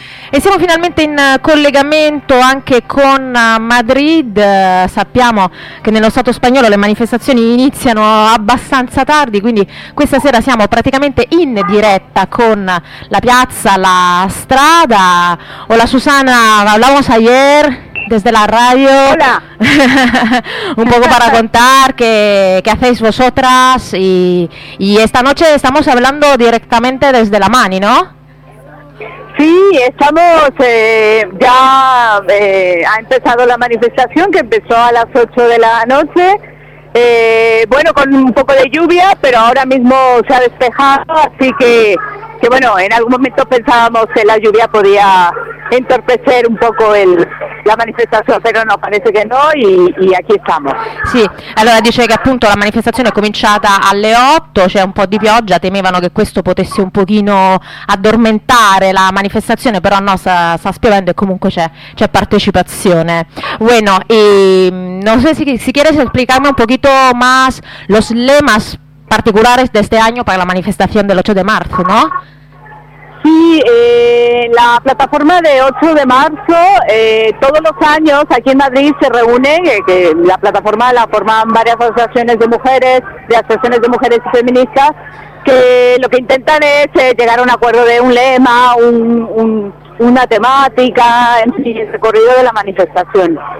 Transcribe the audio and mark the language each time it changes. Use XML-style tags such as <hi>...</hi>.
<it>e siamo finalmente in collegamento anche con Madrid. Sappiamo che nello Stato spagnolo le manifestazioni iniziano abbastanza tardi, quindi questa sera siamo praticamente in diretta con la piazza, la strada.</it> <es>Hola Susana, hablamos ayer desde la radio. Hola. Un poco para contar qué hacéis vosotras y esta noche estamos hablando directamente desde la Mani, ¿no? Sí, estamos, ya ha empezado la manifestación, que empezó a las 8 de la noche, Bueno, con un poco de lluvia, pero ahora mismo se ha despejado, así que bueno, en algún momento pensábamos que la lluvia podía entorpecer un poco la manifestación, pero no, parece que no, y aquí estamos.</es> <it>Sì, allora dice che appunto la manifestazione è cominciata alle 8, c'è un po' di pioggia, temevano che questo potesse un pochino addormentare la manifestazione, però no, sta spiovendo e comunque c'è partecipazione.</it> <es>Bueno, y no sé si quieres explicarme un poquito más los lemas particulares de este año para la manifestación del 8 de marzo, ¿no? Sí, la plataforma de 8 de marzo, todos los años aquí en Madrid se reúne, que la plataforma la forman varias asociaciones de mujeres, de asociaciones de mujeres y feministas, que lo que intentan es llegar a un acuerdo de un lema, una temática, en fin, el recorrido de la manifestación.</es>